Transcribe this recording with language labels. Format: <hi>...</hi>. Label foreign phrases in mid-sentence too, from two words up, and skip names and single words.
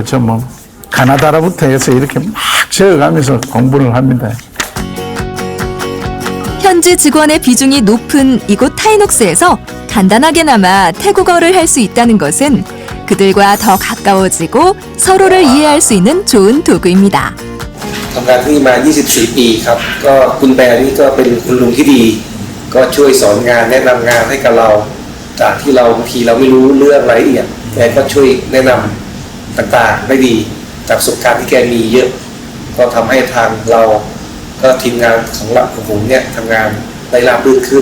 <ko>저 뭐 가나다라부터 해서 이렇게 막 적어가면서 공부를 합니다. 현지 직원의 비중이 높은 이곳 타이녹스에서 간단하게나마 태국어를 할 수 있다는 것은 그들과 더 가까워지고 서로를 이해할 수 있는 좋은 도구입니다.</ko> <th>ทำงานที่นี่มา 24 ปีครับ ก็คุณแบร์นี่ก็เป็นคุณลุงที่ดี ก็ช่วยสอนงานแนะนำงานให้กับเรา จากที่เราบางทีเราไม่รู้เรื่องรายละเอียดแกก็ช่วยแนะนำต่างๆได้ดี จากประสบการณ์ที่แกมีเยอะ ก็ทำให้ทางเรา ก็ทีมงานของผมเนี่ยทำงานได้ราบรื่นขึ้น</th>